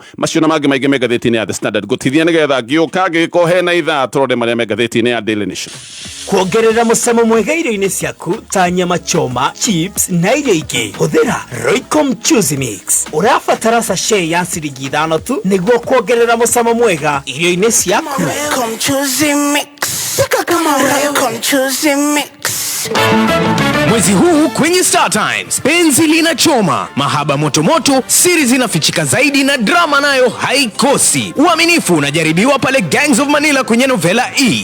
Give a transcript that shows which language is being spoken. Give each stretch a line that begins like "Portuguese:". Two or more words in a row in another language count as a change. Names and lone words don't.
Kikuyu: Macio na mangi maingi me gatheti-ini ya The Standard gutithia nigetha ngiuka ngikohe na ithaa turore maria me gatheti-ini ya Daily Nation. Kuongerera mucamo mwega irio-ini ciaku ta
Swahili: nyama choma,
Kikuyu: chips na irio ingĩ, huthira Royco Mchuzi Mix. Urabatara sachet ya ciringi 5 tu niguo kuongerera mucamo mwega irio-ini ciaku. Royco Mchuzi Mix.
Swahili: Pika kama Royco Mchuzi Mix. Mwezi huu kwenye Star Times, penzi linachoma, mahaba motomoto, siri zinafichika zaidi na drama nayo haikosi. Uaminifu unajaribiwa pale Gangs of Manila kwenye Novela E.